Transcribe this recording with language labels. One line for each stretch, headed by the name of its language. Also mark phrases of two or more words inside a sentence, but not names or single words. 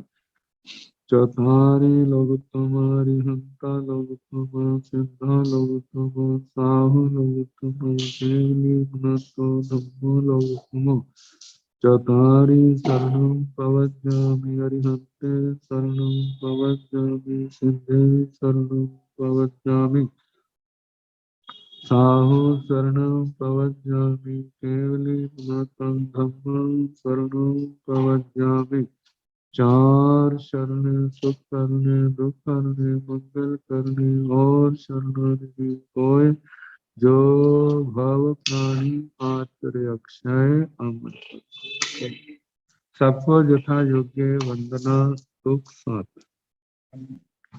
Prakrit languages: चौधारी लोकोत्तम हरिहंता लोकोत्तम सिद्धा लोकोत्तम साहु लोकोत्तम केवली गुणतो धम्मो लोकोत्तम। चौधारी शरणं प्रवज्जामि हरिहंते शरणं प्रवज्जामि सिद्धे शरणं प्रवज्जामि साहु शरणं प्रवज्जामि केवली गुणतं धम्मं शरणं प्रवज्जामि।
Hindi: चार शरण सुख करने दुख करने मंगल करने और शरणागति कोय, जो भव प्राणी आचर्य अक्षय अमृत। सबको यथा योग्य वंदना सुख साथ।